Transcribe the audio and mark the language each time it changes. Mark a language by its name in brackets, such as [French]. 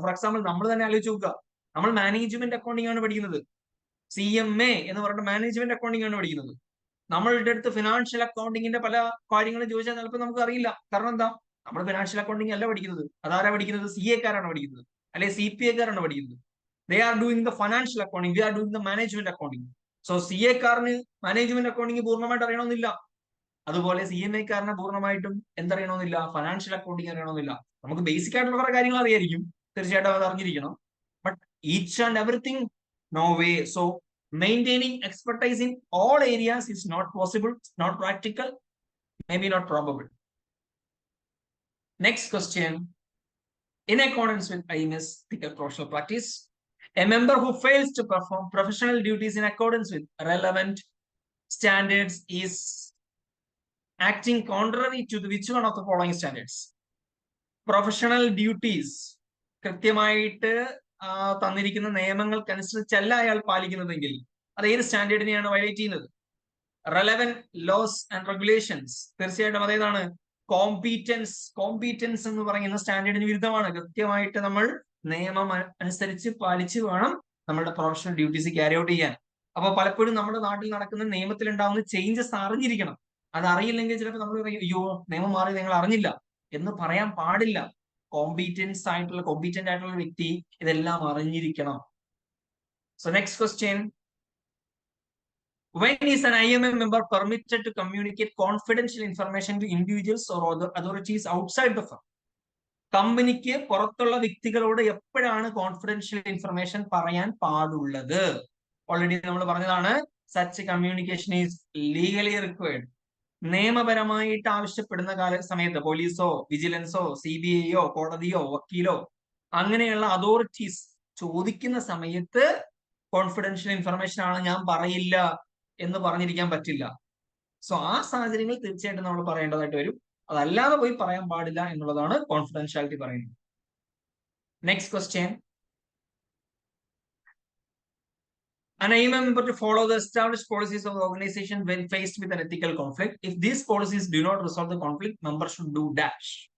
[Malayalam] For example നമ്മൾ തന്നെ ആലോചിച്ച് നോക്കുക. നമ്മൾ മാനേജ്മെന്റ് അക്കൗണ്ടിങ് ആണ് പഠിക്കുന്നത്. CMA എന്ന് പറഞ്ഞിട്ട് മാനേജ്മെന്റ് അക്കൗണ്ടിങ് ആണ് പഠിക്കുന്നത്. നമ്മളുടെ അടുത്ത് ഫിനാൻഷ്യൽ അക്കൗണ്ടിങ്ങിന്റെ പല കാര്യങ്ങളും ചോദിച്ചാൽ ചിലപ്പോൾ നമുക്ക് അറിയില്ല. കാരണം എന്താ? നമ്മൾ ഫിനാൻഷ്യൽ അക്കൗണ്ടിങ് അല്ല പഠിക്കുന്നത്. അതാരാ പഠിക്കുന്നത്? CA-കാരാണ് പഠിക്കുന്നത്, അല്ലെ CPA-കാരാണ് പഠിക്കുന്നത്. [English] They are doing the financial accounting. We are doing the management accounting. [Malayalam] So CA-കാരന് management accounting പൂർണ്ണമായിട്ട് അറിയണമെന്നില്ല. അതുപോലെ CMA-കാരനെ പൂർണ്ണമായിട്ടും എന്തറിയണമെന്നില്ല? Financial accounting അറിയണമെന്നില്ല. നമുക്ക് ബേസിക് ആയിട്ടുള്ള കുറെ കാര്യങ്ങൾ അറിയായിരിക്കും, തീർച്ചയായിട്ടും അത് അറിഞ്ഞിരിക്കണം. [English] But each and everything, no way. So maintaining expertise in all areas is not possible, not practical, maybe not probable. Next question. In accordance with IMS ethical professional practice, a member who fails to perform professional duties in accordance with relevant standards is acting contrary to which one of the following standards? [Malayalam] Professional duties കൃത്യമായിട്ട് തന്നിരിക്കുന്ന നിയമങ്ങൾക്കനുസരിച്ചല്ല അയാൾ പാലിക്കുന്നതെങ്കിൽ അത് ഏത് സ്റ്റാൻഡേർഡിനെയാണ് violate ചെയ്യുന്നത്? [English] relevant laws and regulations, [Malayalam] തീർച്ചയായിട്ടും അതേതാണ്? Competence എന്ന് പറയുന്ന സ്റ്റാൻഡേർഡിന് വിരുദ്ധമാണ്. കൃത്യമായിട്ട് നമ്മൾ നിയമം അനുസരിച്ച് പാലിച്ച് വേണം നമ്മളുടെ പ്രൊഫഷണൽ ഡ്യൂട്ടീസ് ക്യാരി ഔട്ട് ചെയ്യാൻ. അപ്പൊ പലപ്പോഴും നമ്മുടെ നാട്ടിൽ നടക്കുന്ന നിയമത്തിൽ ഉണ്ടാകുന്ന ചേഞ്ചസ് അറിഞ്ഞിരിക്കണം. അത് അറിയില്ലെങ്കിൽ ചിലപ്പോൾ നമ്മൾ പറയും, അയ്യോ നിയമം മാറി നിങ്ങൾ അറിഞ്ഞില്ല എന്ന് പറയാൻ പാടില്ല. കോമ്പീറ്റന്റ് ആയിട്ടുള്ള വ്യക്തി ഇതെല്ലാം അറിഞ്ഞിരിക്കണം. [English] So next question. When is an IMM member permitted to communicate confidential information to individuals or other authorities outside the firm? [Malayalam] കമ്പനിക്ക് പുറത്തുള്ള വ്യക്തികളോട് എപ്പോഴാണ് കോൺഫിഡൻഷ്യൽ ഇൻഫർമേഷൻ പറയാൻ പാടുള്ളത്? ഓൾറെഡി നമ്മൾ പറഞ്ഞതാണ്, [English] Such communication is legally required. [Malayalam] നിയമപരമായിട്ട് ആവശ്യപ്പെടുന്ന സമയത്ത് പോലീസോ വിജിലൻസോ CBI-യോ കോടതിയോ വക്കീലോ അങ്ങനെയുള്ള അതോറിറ്റീസ് ചോദിക്കുന്ന സമയത്ത് കോൺഫിഡൻഷ്യൽ ഇൻഫർമേഷൻ ആണ്, ഞാൻ പറയില്ല എന്ന് പറഞ്ഞിരിക്കാൻ പറ്റില്ല. സോ ആ സാഹചര്യങ്ങളിൽ തീർച്ചയായിട്ടും നമ്മൾ പറയേണ്ടതായിട്ട് വരും. അതല്ലാതെ പോയി പറയാൻ പാടില്ല എന്നുള്ളതാണ് കോൺഫിഡൻഷ്യാലിറ്റി പറയുന്നത്. [English] Next question. An IMM member to follow the established policies of the organization when faced with an ethical conflict. If these policies do not resolve the conflict, member should do dash.